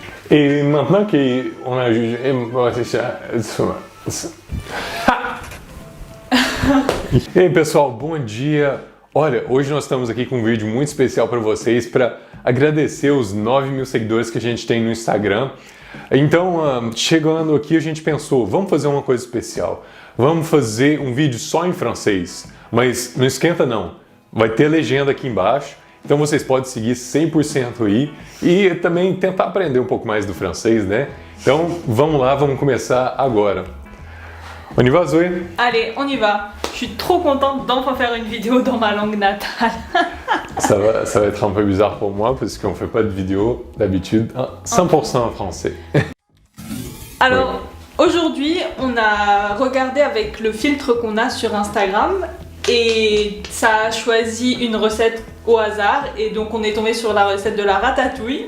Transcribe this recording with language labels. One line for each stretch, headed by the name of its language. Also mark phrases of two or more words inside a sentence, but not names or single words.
French: E maintenant qu'on a jugé...
Portuguese: E aí, pessoal, bom dia! Olha, hoje nós estamos aqui com um vídeo muito especial para vocês para agradecer os 9.000 seguidores que a gente tem no Instagram. Então, chegando aqui, a gente pensou, vamos fazer uma coisa especial. Vamos fazer um vídeo só em francês, mas não esquenta não. Vai ter legenda aqui embaixo, então vocês podem seguir 100% aí e também tentar aprender um pouco mais do francês, né? Então, vamos lá, vamos começar agora.
French: On y va, Zoé? Allez, on y va. Je suis trop contente d'enfin faire une vidéo dans ma langue natale. Ça va être un peu bizarre pour moi parce qu'on fait pas de vidéo d'habitude 100% en français. Alors, aujourd'hui, on a regardé avec le filtre qu'on a sur Instagram et ça a choisi une recette au hasard et donc on est tombé sur la recette de la ratatouille.